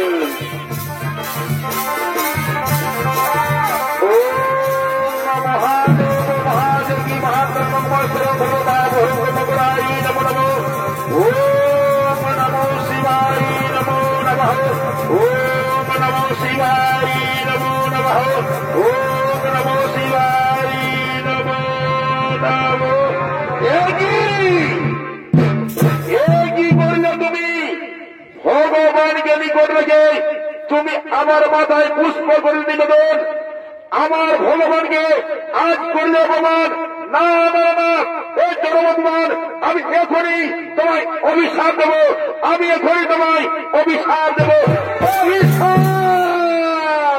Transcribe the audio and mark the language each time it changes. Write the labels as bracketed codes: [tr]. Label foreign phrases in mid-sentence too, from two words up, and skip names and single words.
[bn] মহাদেব মহাদেবী মহাত্মাই নমো নমো। [sa] ओम् नमो शिवाय नमो नमः। ओम् नमो शिवाय नमो नमः। ओम् नमो शिवाय नमो नमः। [bn] কি করলে তুমি? ভগবানকে নিকট রেখে তুমি আমার মাথায় পুষ্প করে নিবেদন, আমার ভগবানকে আজ করলে অপমান। না না না, এই জনবন্ধন আমি এখনই তোমায় অভিশাপ দেব, আমি এখনই তোমায় অভিশাপ দেব, অভিশাপ।